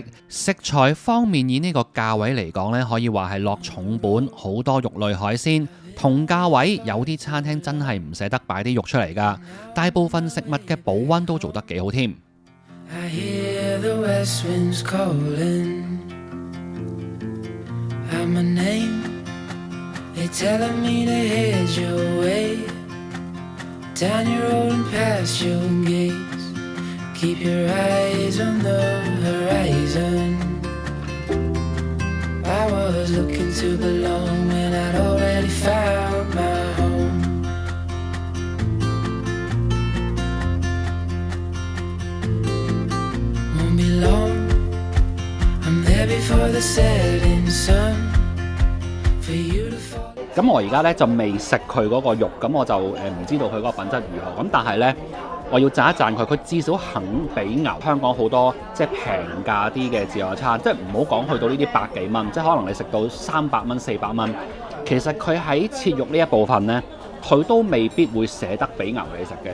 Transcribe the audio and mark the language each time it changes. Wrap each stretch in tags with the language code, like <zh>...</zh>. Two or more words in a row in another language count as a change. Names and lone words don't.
<yue>食材方面以呢個價位嚟講呢，可以話係落重本，好多肉類海鮮。同價位有啲餐廳真係唔捨得擺啲肉出嚟㗎，大部分食物嘅保溫都做得幾好添。</yue> <en>They're telling me to head your way, down your road and past your gates. Keep your eyes on the horizon. I was looking to belong when I'd already found my home. Won't be long, I'm there before the setting sun.</en> <yue>咁我而家咧就未食佢嗰個肉，咁我就唔知道佢嗰個品質如何。咁但係呢，我要讚一讚佢，佢至少肯俾牛。香港好多即係平價啲嘅自助餐，即係唔好講去到呢啲百幾蚊，即係可能你食到300蚊、400蚊，其實佢喺切肉呢一部分呢，佢都未必會捨得俾牛你食嘅。</yue>